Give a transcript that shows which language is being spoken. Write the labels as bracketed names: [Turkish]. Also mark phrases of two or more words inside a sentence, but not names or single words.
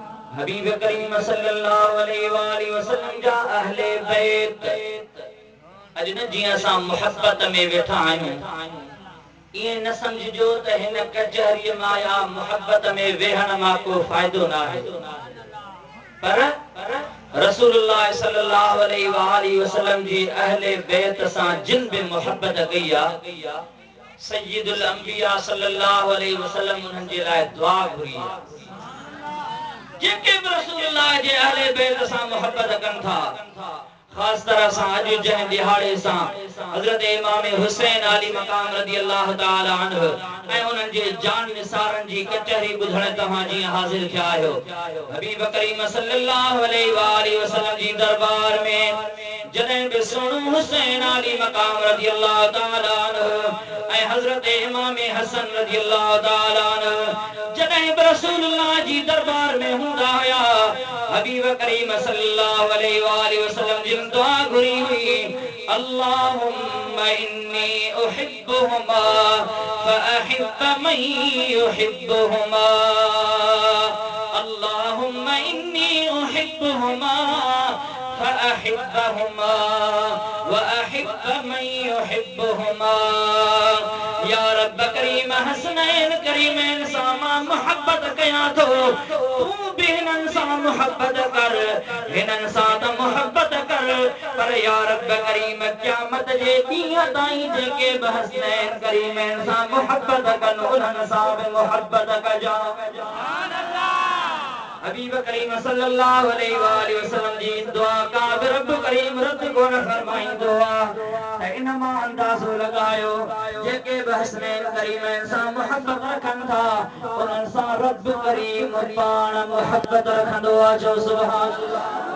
[Sindhi] हबीब करीम [Arabic] صلى الله عليه وسلم [Sindhi] जा अहले बैत अज न जियां असां मोहब्बत में वेठा आहियूं ये न समझो त हिन कचहरी माया मोहब्बत में वेहण मां को फायदो ना है पर रसूलुल्लाह [Arabic] صلى الله عليه وسلم [Sindhi] जी अहले बैत सां जिन भी मोहब्बत कई आ सय्यदुल अंबिया [Arabic] صلى الله عليه وسلم [Sindhi] उन्हनि जे लाइ दुआ घुरी जेके भी रसूलुल्लाह जे अहले बैत सां मोहब्बत कन था खास तरह से अज जंहिं दिहाड़े से हजरत इमाम हुसैन अली मकाम [Arabic] رضي الله تعالى عنه [Sindhi] ऐं उन्हनि जे जान निसारन जी कचहरी बुधण तव्हां जी हाजिर थिया आहियो हबीब करीम [Arabic] صلى الله عليه وسلم [Sindhi] जी दरबार में जॾहिं बि सुणो हुसैन अली मकाम [Arabic] رضي الله تعالى عنه [Sindhi] ऐं हजरत इमाम हसन [Arabic] رضي الله تعالى عنه [Sindhi] जॾहिं बि रसूलुल्लाह जी दरबार में हूंदा हुया हबीब करीम [Arabic] صلى الله عليه وسلم [Sindhi] जिन दुआ घुरी हुई [Arabic] اللهم إني أحبهما فأحب من يحبهما اللهم إني أحبهما فأحبهما وأحب من يحبهما [Sindhi] या रब करीम हसनैन करीमैन सा मां मोहब्बत कया थो तू भी हिनन सा मोहब्बत कर हिनन सा त मोहब्बत कर पर या रब करीम क़यामत जे ॾींहं ताईं जेके बि हसनैन करीमैन सा मोहब्बत कन उन्हनि सा भी मोहब्बत कजा [Arabic] سبحان الله [Sindhi] हबीब करीम [Arabic] صلى الله عليه وسلم [Sindhi] जी दुआ का रब करीम रद को न फरमाइंदो आ इनमा अंदाज़ो लगायो जेके भी हसनैन करीमैन सा मोहब्बत रखन था उन्हनि सा रब करीम पाण मोहब्बत रखंदो आ जो [Arabic] سبحان الله